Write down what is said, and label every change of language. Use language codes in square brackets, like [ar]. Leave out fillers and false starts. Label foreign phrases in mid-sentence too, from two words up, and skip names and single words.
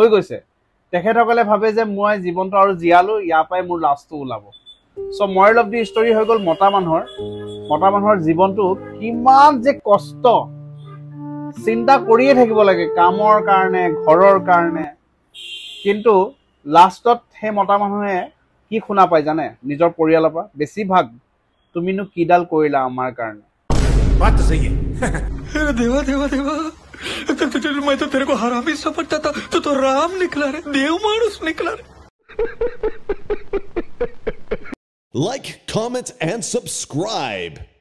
[as] গৈছে তেখেতসকলে ভাবে যে মই জীৱনটো আৰু জিয়ালো ইয়াৰ পৰাই মোৰ লাষ্টটো ওলাব [en] so moral of the story [as] হৈ গ'ল মতা মানুহৰ জীৱনটো কিমান যে কষ্ট চিন্তা কৰিয়ে থাকিব লাগে কামৰ কাৰণে ঘৰৰ কাৰণে কিন্তু লাষ্টত হে মতা মানুহে কি শুনা পায় জানে নিজৰ পৰিয়ালৰ পৰা বেছিভাগ তুমিনো কিডাল কৰিলা আমাৰ কাৰণে [hi] बात तो सही है अरे देवा देवा देवा मैं तो तेरे को हरामी समझता था तू तो राम निकला रे देव मानुस निकला रे [en] Like, comment and subscribe.